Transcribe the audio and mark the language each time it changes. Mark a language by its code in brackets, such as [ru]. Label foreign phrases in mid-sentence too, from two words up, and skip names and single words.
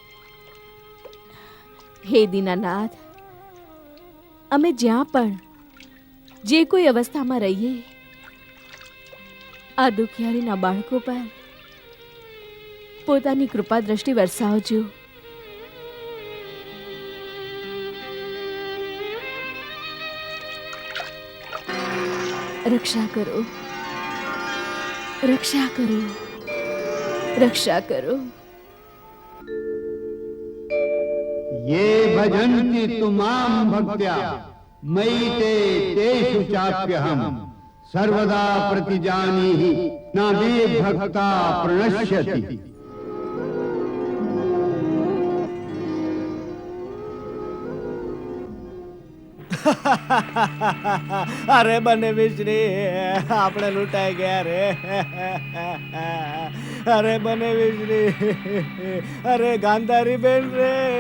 [gu] હે દીનાનાથ, અમે જ્યાં પણ જે કોઈ અવસ્થામાં રહીએ, આ દુખિયારીના બાળકો પર પોતાની કૃપા દ્રષ્ટિ વરસાવજો. રક્ષા કરો, રક્ષા કરો, રક્ષા કરો. [sa] ये भजन्ति तुमां भक्त्या मयि ते तेषु चाप्यहम् सर्वदा प्रतिजानीहि न मे भक्ता प्रणश्यति. [gu] અરે બને વિશ્રી, આપણે લૂંટાઈ ગયા રે. અરે બને વિશ્રી, અરે ગાંધારી બેન રે.